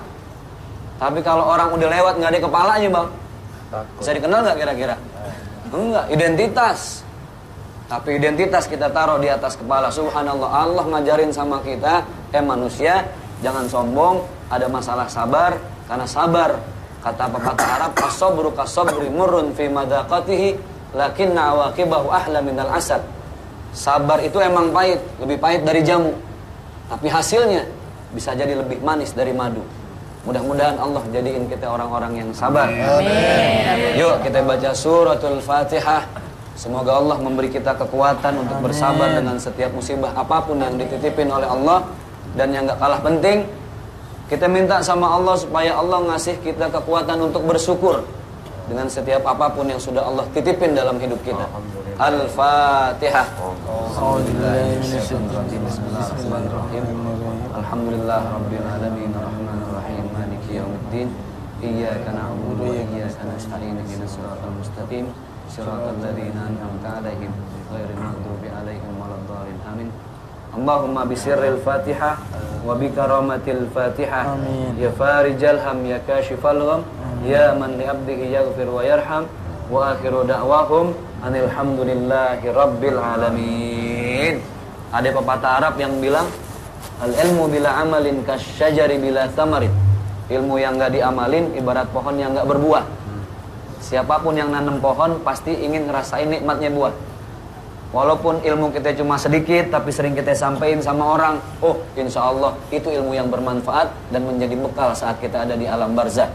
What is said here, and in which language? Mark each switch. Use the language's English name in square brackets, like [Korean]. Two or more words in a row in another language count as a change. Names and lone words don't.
[Indonesian] Tapi kalau orang udah lewat nggak ada kepalanya bang, bisa dikenal nggak kira-kira? Enggak, identitas. Tapi identitas kita taruh di atas kepala. Subhanallah, Allah ngajarin sama kita, manusia, jangan sombong, ada masalah sabar, karena sabar. Kata pepatah Arab, [Arabic] الصبر كالصبر مر في مذاقته لكن عواقبه أحلى من الأسد. [Indonesian] Sabar itu emang pahit, lebih pahit dari jamu. Tapi hasilnya bisa jadi lebih manis dari madu. Mudah-mudahan Allah jadiin kita orang-orang yang sabar. Amin. Yuk kita baca suratul Fatihah. Semoga Allah memberi kita kekuatan untuk bersabar dengan setiap musibah apapun yang dititipin oleh Allah. Dan yang gak kalah penting, kita minta sama Allah supaya Allah ngasih kita kekuatan untuk bersyukur dengan setiap apapun yang sudah Allah titipin dalam hidup kita. [Arabic] Al-Fatihah. Bismillahirrahmanirrahim. الحمد لله رب العالمين. الرحمن الرحيم. مالك يوم الدين. إياك نعبد وإياك نستعين. اهدنا الصراط المستقيم. صراط الذين أنعمت عليهم غير المغضوب عليهم ولا الضالين. Amin. اللهم بسر الفاتحة وبكرامة الفاتحة. آمين. يا فارج الهم يا كاشف الغم يا من لعبده يغفر ويرحم وآخر دعواهم أن الحمد لله رب العالمين. [Indonesian] Ada pepatah Arab yang bilang [Arabic] العلم بلا عمل كالشجر بلا ثمر. [Indonesian] Ilmu yang enggak diamalin ibarat pohon yang enggak berbuah. Siapapun yang nanam pohon pasti ingin ngerasain nikmatnya buah. Walaupun ilmu kita cuma sedikit, tapi sering kita sampaikan sama orang, oh [Arabic] إن شاء الله [Indonesian] itu ilmu yang bermanfaat dan menjadi bekal saat kita ada di alam barzah.